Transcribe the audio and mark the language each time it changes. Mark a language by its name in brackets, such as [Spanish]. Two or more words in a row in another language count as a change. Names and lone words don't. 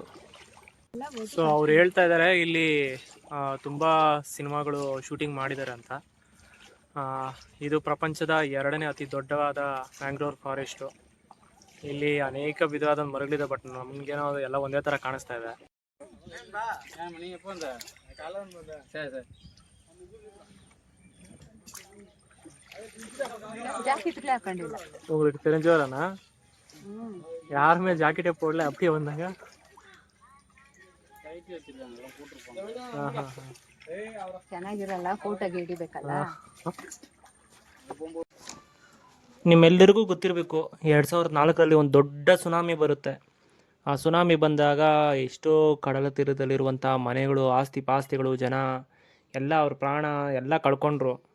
[Kannada] ಸೊ ಅವ್ರು ಹೇಳ್ತಾ ಇದ್ದಾರೆ ಇಲ್ಲಿ ತುಂಬ ಸಿನಿಮಾಗಳು ಶೂಟಿಂಗ್ ಮಾಡಿದ್ದಾರೆ ಅಂತ. ಇದು ಪ್ರಪಂಚದ 2ನೇ ಅತಿ ದೊಡ್ಡವಾದ [English] mangrove forest. [Kannada] ಇಲ್ಲಿ ಅನೇಕ ವಿಧವಾದ ಮರಗಳಿದೆ, ಬಟ್ ನಮಗೇನೋ ಎಲ್ಲ ಒಂದೇ ಥರ ಕಾಣಿಸ್ತಾ ಇದೆ. [Tamil] உங்களுக்கு தெரிஞ்சவரானா? யாருமே ஜாக்கெட்டே போடல, அப்படியே வந்தாங்க. [Kannada] ಚೆನ್ನಾಗಿರಲ್ಲ, ಫೋಟೋಗೆ ಹಿಡಿಬೇಕಲ್ಲ. ನಿಮ್ಮೆಲ್ಲರಿಗೂ ಗೊತ್ತಿರಬೇಕು, 2004ರಲ್ಲಿ ಒಂದು ದೊಡ್ಡ ಸುನಾಮಿ ಬರುತ್ತೆ. ಆ ಸುನಾಮಿ ಬಂದಾಗ ಎಷ್ಟೋ ಕಡಲ ತೀರದಲ್ಲಿರುವಂಥ ಮನೆಗಳು, ಆಸ್ತಿ ಪಾಸ್ತಿಗಳು, ಜನ ಎಲ್ಲ ಅವ್ರ ಪ್ರಾಣ ಎಲ್ಲ ಕಳ್ಕೊಂಡ್ರು.